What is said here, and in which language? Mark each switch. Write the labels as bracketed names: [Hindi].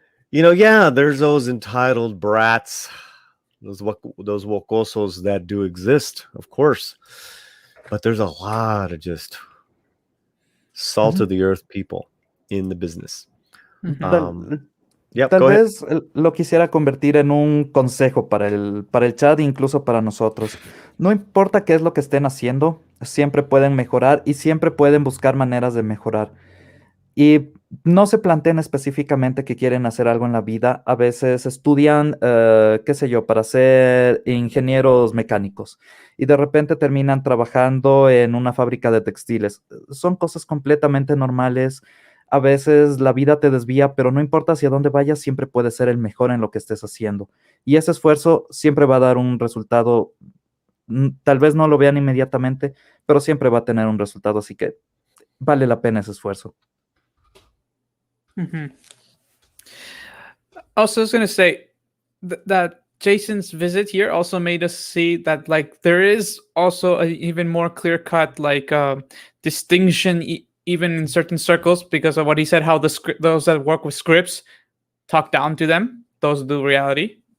[English] Yeah, there's those entitled brats, those wocosos that do exist, of course, but there's a lot of just salt of the earth people in the business. Mm-hmm. [Spanish] Tal [English] go ahead. [Spanish] vez lo quisiera convertir en un consejo para el chat, incluso para nosotros. No importa qué es lo que estén haciendo, siempre pueden mejorar y siempre pueden buscar maneras de mejorar. Y no se planteen específicamente que quieren hacer algo en la vida. A veces estudian, qué sé yo, para ser ingenieros mecánicos y de repente terminan trabajando en una fábrica de textiles. Son cosas completamente normales. A veces la vida te desvía, pero no importa hacia dónde vayas, siempre puedes ser el mejor en lo que estés haciendo. Y ese esfuerzo siempre va a dar un resultado. Tal vez no lo vean inmediatamente, pero siempre va a tener un resultado. Así que vale la pena ese esfuerzo. Mm-hmm. [English] Also, I was gonna say that Jason's visit here also made us see that like there is also an even more clear cut distinction even in certain circles because of what he said, how those that work with scripts talk down to them, those who do reality.